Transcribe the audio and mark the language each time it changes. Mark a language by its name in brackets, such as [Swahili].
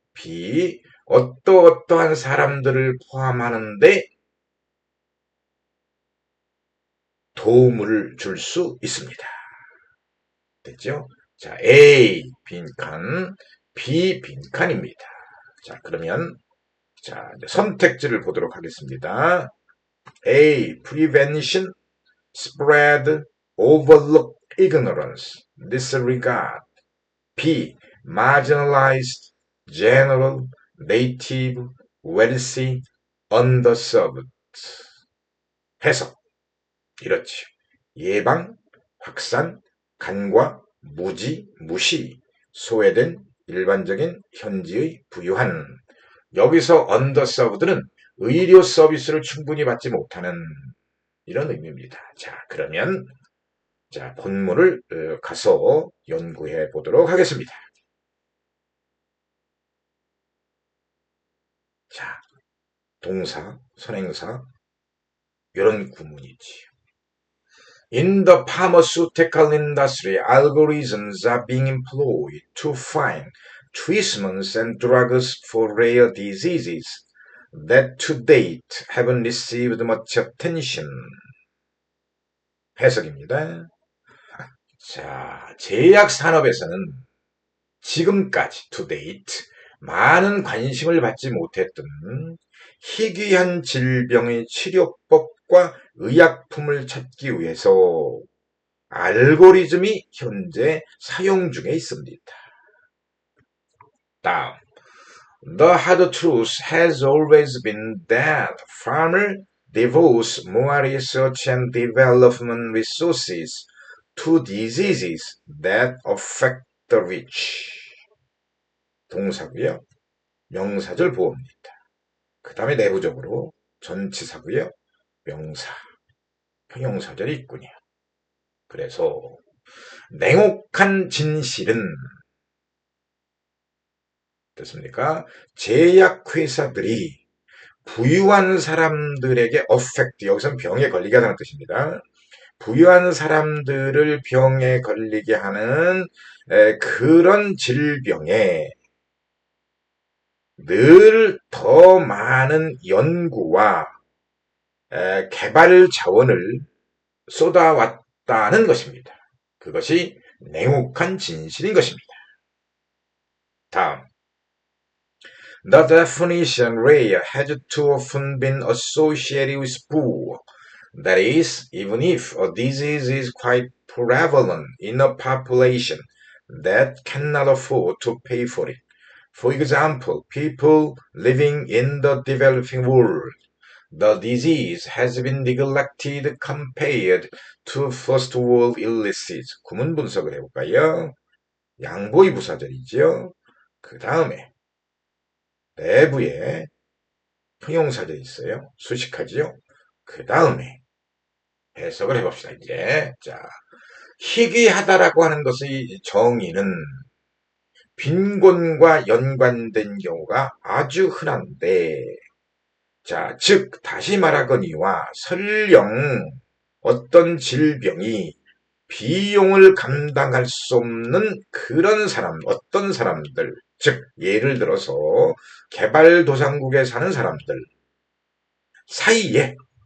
[Korean] B 어떠한 사람들을 포함하는데 도움을 줄 수 있습니다. 됐죠? 자, A 빈칸, B 빈칸입니다. 자, 그러면 자, 선택지를 보도록 하겠습니다. A. [English] Prevention, Spread, Overlook, Ignorance, Disregard. B. Marginalized, General, Native, Wealthy, Underserved. [Korean] 해석. 이렇지. 예방, 확산, 간과, 무지, 무시, 소외된 일반적인 현지의 부유한. 여기서 언더서브드는 의료 서비스를 충분히 받지 못하는 이런 의미입니다. 자, 그러면 자, 본문을 가서 연구해 보도록 하겠습니다. 자, 동사, 선행사 이런 구문이지. [English] In the pharmaceutical industry, algorithms are being employed to find treatments and drugs for rare diseases that to date haven't received much attention. [Korean] 해석입니다. 자, 제약 산업에서는 지금까지 to date 많은 관심을 받지 못했던 희귀한 질병의 치료법과 의약품을 찾기 위해서 알고리즘이 현재 사용 중에 있습니다. [English] 다음, The hard truth has always been that farmer devotes more research and development resources to diseases that affect the rich. [Korean] 동사고요. 명사절 보호입니다. 그 다음에 내부적으로 전치사고요. 명사, 형용사절이 있군요. 그래서 냉혹한 진실은 됐습니까? 제약회사들이 부유한 사람들에게 affect, 여기서는 병에 걸리게 하다는 뜻입니다. 부유한 사람들을 병에 걸리게 하는 그런 질병에 늘 더 많은 연구와 개발 자원을 쏟아왔다는 것입니다. 그것이 냉혹한 진실인 것입니다. [English] 다음, The definition rare has too often been associated with poor. That is, even if a disease is quite prevalent in a population that cannot afford to pay for it. For example, people living in the developing world. The disease has been neglected compared to first world illnesses. [Korean] 구문 분석을 해볼까요? 양보의 부사절이죠. 그 다음에 내부에 형용사절이 있어요. 수식하지요. 그 다음에 해석을 해봅시다. 이제 자, 희귀하다라고 하는 것의 정의는 빈곤과 연관된 경우가 아주 흔한데, 자, 즉 다시 말하거니와 설령 어떤 질병이 비용을 감당할 수 없는 그런 사람, 어떤 사람들, 즉 예를 들어서 개발도상국에 사는 사람들 사이에